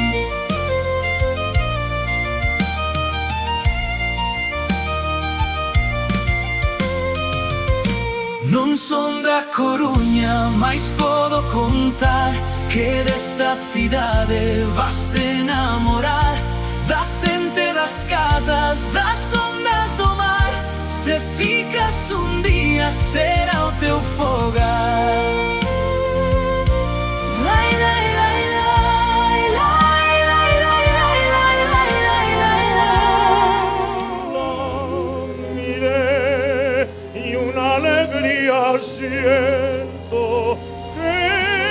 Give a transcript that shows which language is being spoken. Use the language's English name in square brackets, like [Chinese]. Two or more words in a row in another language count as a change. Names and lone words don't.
[Galician] Non son da Coruña, mais podo contar que desta cidade vaste enamorar, da xente das casas, das ondas do mar. Se ficas un día será o teu fogar. Lai, lai, lai, lai, lai, lai, lai, lai, lai, lai, lai, lai. [Spanish] Miré y una alegría siento que